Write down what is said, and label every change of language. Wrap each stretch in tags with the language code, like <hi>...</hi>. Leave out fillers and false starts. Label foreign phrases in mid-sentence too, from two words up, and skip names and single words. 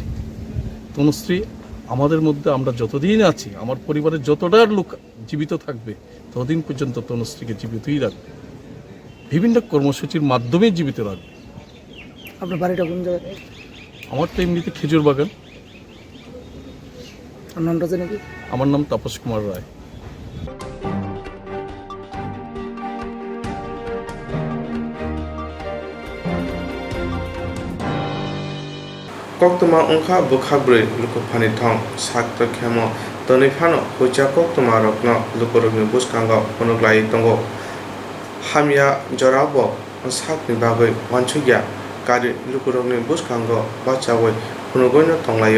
<bn>তনুশ্রী আমাদের মধ্যে, আমরা যতদিন আছি, আমার পরিবারের যতটা লোক জীবিত থাকবে ততদিন পর্যন্ত তনুশ্রীকে জীবিতই রাখবে, বিভিন্ন কর্মসূচির মাধ্যমে জীবিত রাখবে। আপনার বাড়িটা কোন জায়গায়? আমার তো এমনিতে খেজুর বাগান। নামটা জানি কি? আমার নাম তাপস কুমার রায়।</bn> <trp>Koktwma ongkha bukhabrui lukuphani thong sakto khemo toni phano hucha Koktwma rokno lukurokni buskango phonuklai tongo hamya jorabo sakni bagoi wanchugya kari lukurokni buskango bachawoi phonugoino tonglayo.</trp>